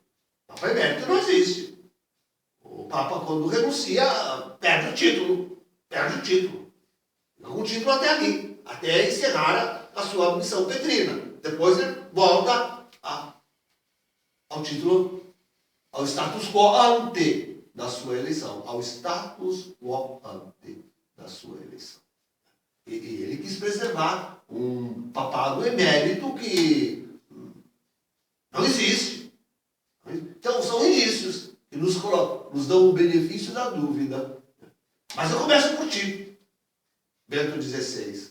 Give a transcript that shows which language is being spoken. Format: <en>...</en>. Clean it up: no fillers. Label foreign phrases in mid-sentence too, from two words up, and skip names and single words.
<pt>Papa Emérito não existe. O Papa, quando renuncia, perde o título. Perde o título. Fica com o título até ali. Até encerrar a sua missão petrina. Depois ele volta ao título, ao</pt> <la>status quo ante</la> <pt>da sua eleição. Ao</pt> <la>status quo ante</la> <pt>da sua eleição. E ele quis preservar um papado emérito que não existe. Então são indícios que nos dão o benefício da dúvida. Mas eu começo por ti, Bento XVI.</pt>